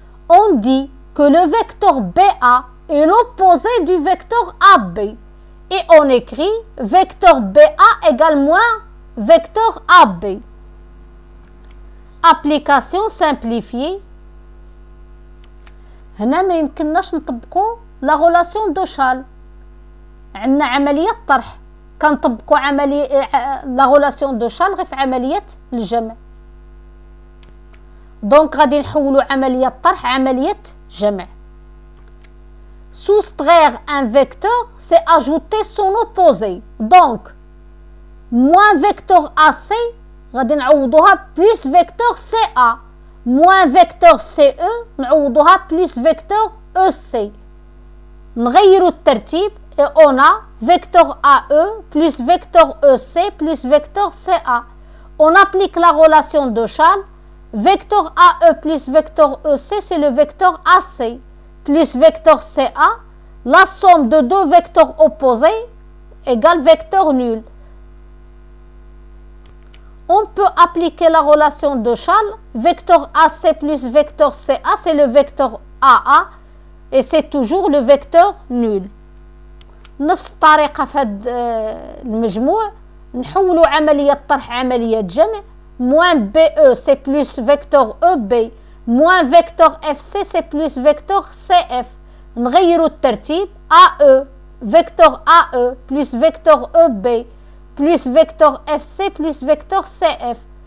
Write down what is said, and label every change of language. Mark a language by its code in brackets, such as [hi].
[fr] On dit que le vecteur BA est l'opposé du vecteur AB. Et on écrit vecteur BA égale moins vecteur AB. Application simplifiée. [ar] هنا ما يمكنناش نطبقوا لا relation de Schall. عندنا عملية طرح كنطبقوا عملية لا relation de Schall غير في عملية الجمع. دونك غادي نحولوا عملية الطرح عملية جمع. [fr] Soustraire un vecteur, c'est ajouter son opposé. Donc moins vecteur AC [ar] غادي نعوضوها [fr] plus vecteur CA. moins vecteur CE [ar] نعوضوها [fr] plus vecteur EC. [ar] نغيروا الترتيب [fr] et on a vecteur AE plus vecteur EC plus vecteur CA. On applique la relation de Schall. Vecteur AE plus vecteur EC, c'est le vecteur AC plus vecteur CA. La somme de deux vecteurs opposés égale vecteur nul. On peut appliquer la relation de Schall. Vecteur AC plus vecteur CA, c'est le vecteur AA et c'est toujours le vecteur nul. [ar] نفس الطريقة في هذا المجموع نحولوا عملية طرح عملية جمع. [fr] moins BE c'est plus vecteur EB moins vecteur FC c'est plus vecteur CF. [ar] نغيروا الترتيب. [fr] AE vecteur AE plus vecteur EB plus vecteur FC plus vecteur CF.